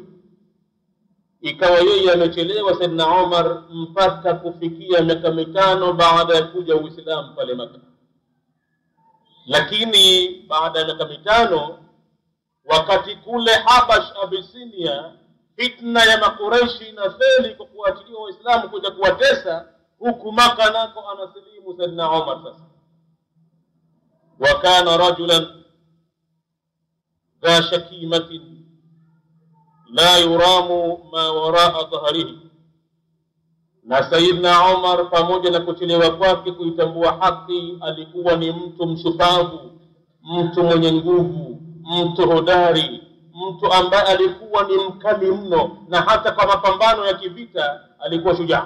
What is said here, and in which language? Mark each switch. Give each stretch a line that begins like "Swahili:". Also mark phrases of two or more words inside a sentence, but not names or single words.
Swahili: Ikawa yeye amechelewa Saidina Umar mpaka kufikia miaka 5 baada ya kuja Uislamu pale Maka. Lakini baada ya miaka 5, wakati kule Habash Abisinia fitna ya Makureishi na feli kwa kuachiliwa Waislamu kuja kuwatesa, huku Maka nako anasilimu Saidina Umar sasa.
Arabic: وكان رجلا ذا شكيمة لا يرام ما وراء ظهره.
Swahili: Na Sayyidina Umar pamoja na kuchelewa kwake kuitambua haki alikuwa ni mtu mshupavu, mtu mwenye nguvu, mtu hodari, mtu ambaye alikuwa ni mkali mno, na hata kwa mapambano ya kivita alikuwa shujaa.